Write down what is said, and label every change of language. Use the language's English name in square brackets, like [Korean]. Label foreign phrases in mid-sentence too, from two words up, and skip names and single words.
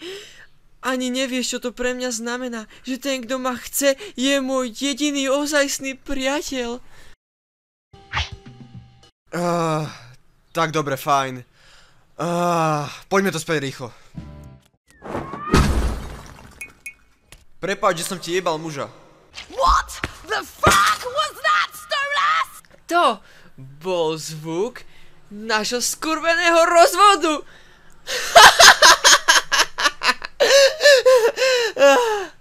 [Slovak] Ani nevieš, čo to pre mňa znamená, že ten, kto ma chce, je môj jediný ozajstný priateľ. Tak dobre, fajn. Poďme to späť rýchlo. Prepáč, že som ti jebal muža. [English] What the fuck was that, Stolas? [Slovak] To bol zvuk našho skurveného rozvodu.